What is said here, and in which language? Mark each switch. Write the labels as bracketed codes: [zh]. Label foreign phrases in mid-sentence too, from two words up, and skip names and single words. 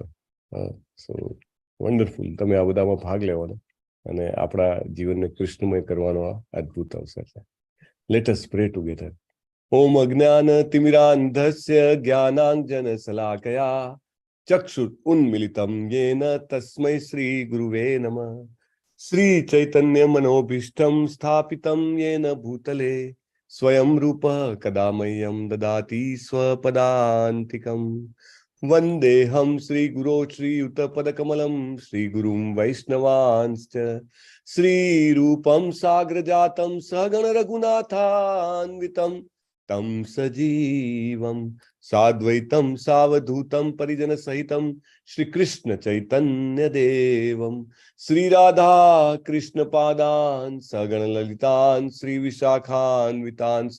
[en] so wonderful, [gu] તમે આ બધામાં ભાગ લેવાનો અને આપણા જીવનને કૃષ્ણમય કરવાનો આ અદ્ભુત અવસર છે। [en] let us pray together. [sa] ઓમ અજ્ઞાન તિમિરાંધસ્ય જ્ઞાનાંજન શલાકયા ચક્ષુર ઉન્મિલિતમ येन તસ્मै શ્રી ગુરુવે નમઃ। શ્રી ચૈતન્ય मनोभीष्टं स्थापितं येन भूतले स्वयं रूपः कदा मह्यं ददाति स्वपदान्तिकम्। वन्देऽहं श्रीगुरो श्रीयुतपदकमलं श्रीगुरुं वैष्णवांश्च श्रीरूपं साग्रजातं सहगण रघुनाथान्वितं तं सजीवं साद्वैतं सावधूतं परिजन सहितं श्री कृष्ण चैतन्य देवं श्री राधा कृष्ण पादान् सगण ललितान् श्री विशाखान्वितांश्च।